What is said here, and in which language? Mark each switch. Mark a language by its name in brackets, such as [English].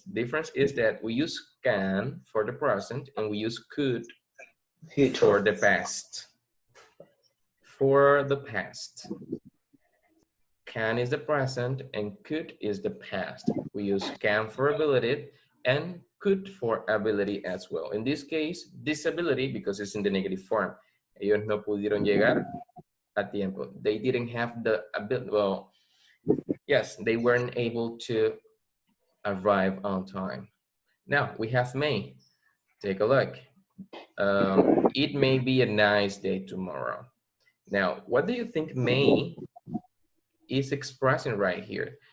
[English] Difference is that we use can for the present and we use could for the past. For the past. Can is the present and could is the past. We use can for ability and could for ability as well. In this case, disability, because it's in the negative form. [Spanish] Ellos no pudieron llegar a tiempo. [English] They didn't have the ability, well, yes, they weren't able to arrive on time. Now we have may. Take a look. It may be a nice day tomorrow. Now, what do you think may is expressing right here?